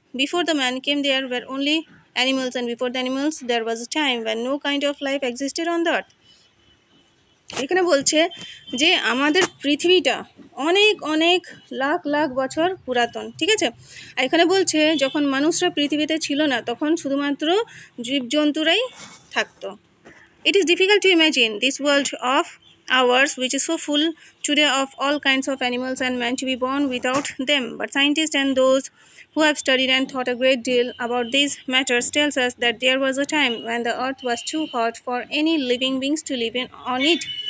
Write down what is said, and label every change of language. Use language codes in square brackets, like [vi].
[en] Before the man came, there were only animals, and before the animals, there was a time when no kind of life existed on the earth. [bn] এখানে বলছে যে আমাদের পৃথিবীটা অনেক অনেক লাখ লাখ বছর পুরাতন। ঠিক আছে? আর এখানে বলছে যখন মানুষরা পৃথিবীতে ছিল না তখন শুধুমাত্র জীবজন্তুরাই থাকতো। [en] It is difficult to imagine this world of ours, which is so full today of all kinds of animals and men, to be born without them. But scientists and those who have studied and thought a great deal about these matters tells us that there was a time when the earth was too hot for any living beings to live on it.